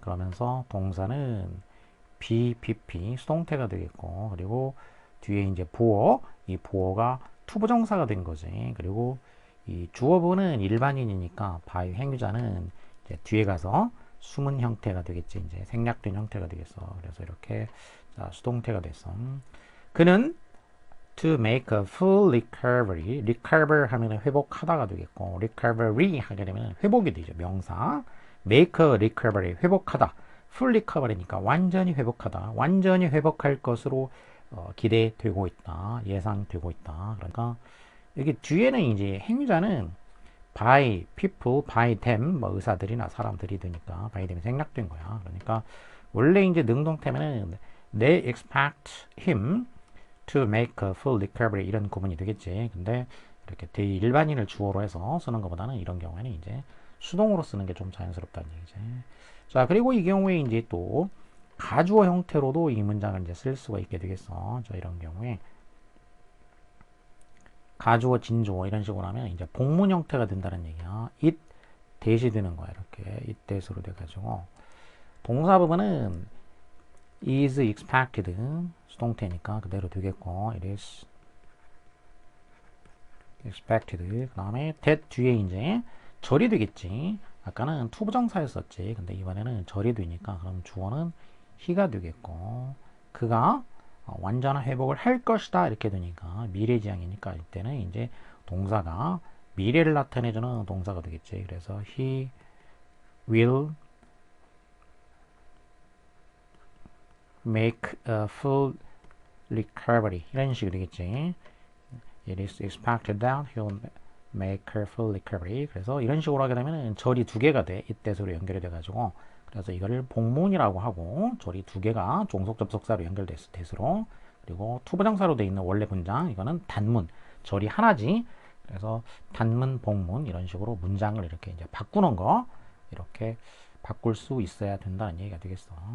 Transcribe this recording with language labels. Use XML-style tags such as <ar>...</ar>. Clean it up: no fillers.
<ko>그러면서 동사는 BPP 수동태가 되겠고 그리고 뒤에 이제 보어, 이 보어가 투부정사가 된 거지. 그리고 이 주어부는 일반인이니까 by 행위자는 이제 뒤에 가서 숨은 형태가 되겠지. 이제 생략된 형태가 되겠어. 그래서 이렇게 수동태가 됐어. 그는</ko> <en>to make a full recovery.</en> <ko>recover 하면 회복하다가 되겠고 recovery 하게 되면 회복이 되죠. 명사.</ko> <en>make a recovery</en> <ko>회복하다. full recovery니까 완전히 회복하다, 완전히 회복할 것으로 기대되고 있다, 예상되고 있다. 그러니까 여기 뒤에는 이제 행위자는 by people, by them, 뭐 의사들이나 사람들이 되니까 by them이 생략된 거야. 그러니까 원래 이제 능동태면은</ko> <en>they expect him to make a full recovery</en> <ko>이런 구문이 되겠지. 근데 이렇게 대일반인을 주어로 해서 쓰는 것보다는 이런 경우에는 이제 수동으로 쓰는 게 좀 자연스럽다는 얘기지. 자, 그리고 이 경우에 이제 또 가주어 형태로도 이 문장을 이제 쓸 수가 있게 되겠어. 자, 이런 경우에 가주어, 진주어 이런 식으로 하면 이제 복문 형태가 된다는 얘기야. it 대시 되는 거야. 이렇게 it 대시로 돼가지고 동사 부분은 is expected 수동태니까 그대로 되겠고</ko> <en>it is expected.</en> <ko>그 다음에 that 뒤에 이제 절이 되겠지. 아까는 투부정사였었지. 근데 이번에는 절이 되니까 그럼 주어는 he가 되겠고 그가 완전한 회복을 할 것이다 이렇게 되니까 미래지향이니까 이때는 이제 동사가 미래를 나타내주는 동사가 되겠지. 그래서</ko> <en>he will make a full recovery</en> <ko>이런 식이 되겠지.</ko> <en>It is expected that he will make a full recovery.</en> <ko>그래서 이런 식으로 하게 되면 절이 두 개가 돼. 이때서로 연결이 돼가지고 그래서 이거를 복문이라고 하고 절이 두 개가 종속 접속사로 연결돼서 대수로 그리고 투부정사로 되어 있는 원래 문장 이거는 단문 절이 하나지. 그래서 단문 복문 이런 식으로 문장을 이렇게 이제 바꾸는 거 이렇게 바꿀 수 있어야 된다는 얘기가 되겠어.</ko>